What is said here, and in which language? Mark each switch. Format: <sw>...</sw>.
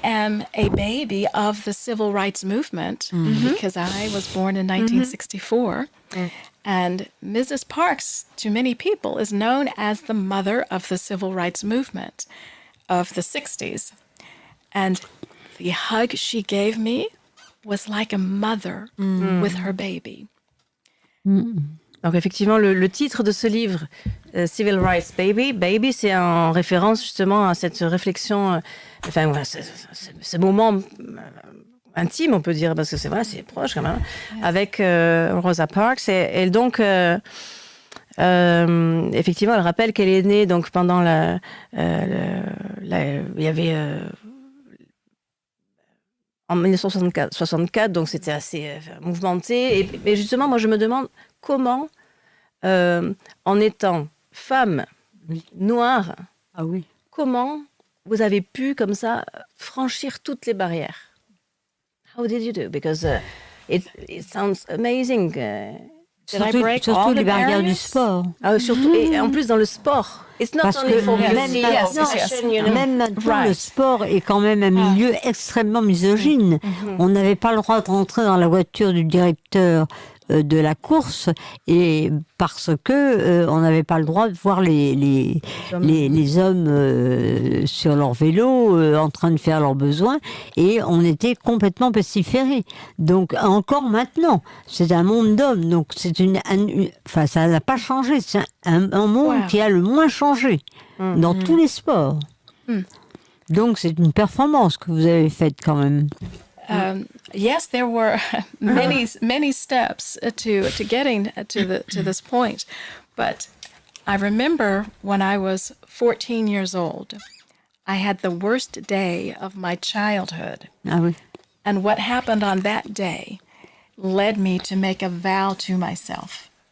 <en>I am a baby of the civil rights movement because I was born in 1964. And Mrs. Parks, to many people, is known as the mother of the civil rights movement of the 60s. And the hug she gave me was like a mother with her baby.</en> <fr>Donc effectivement, le titre de ce livre, Civil Rights Baby, Baby, c'est en référence justement à cette réflexion, enfin voilà, ce moment intime, on peut dire, parce que c'est proche quand même, avec Rosa Parks. Et donc, effectivement, elle rappelle qu'elle est née donc pendant il y avait en 1964, donc c'était assez mouvementé. Et justement, moi, je me demande comment, en étant femme noire, comment vous avez pu, comme ça, franchir toutes les barrières?</fr> <en>How did you do? Because it sounds amazing.</en> <fr>Surtout les barrières du sport. Surtout, et en plus dans le sport.</fr> <en>It's not</en> <fr>Parce</fr> <en>only</en> <fr>que</fr> <en>for</en> <fr>même maintenant, le sport est quand même un milieu extrêmement misogyne. On n'avait pas le droit de rentrer dans la voiture du directeur de la course, et parce que on n'avait pas le droit de voir les hommes sur leur vélo en train de faire leurs besoins, et on était complètement pestiférés. Donc encore maintenant, c'est un monde d'hommes, donc c'est enfin ça n'a pas changé, c'est un monde qui a le moins changé dans tous les sports. Donc c'est une performance que vous avez faite quand même.</fr> <en>Yes, there were many steps to getting to this point, but I remember when I was 14 years old, I had the worst day of my childhood. And what happened on that day led me to make a vow to myself.</en>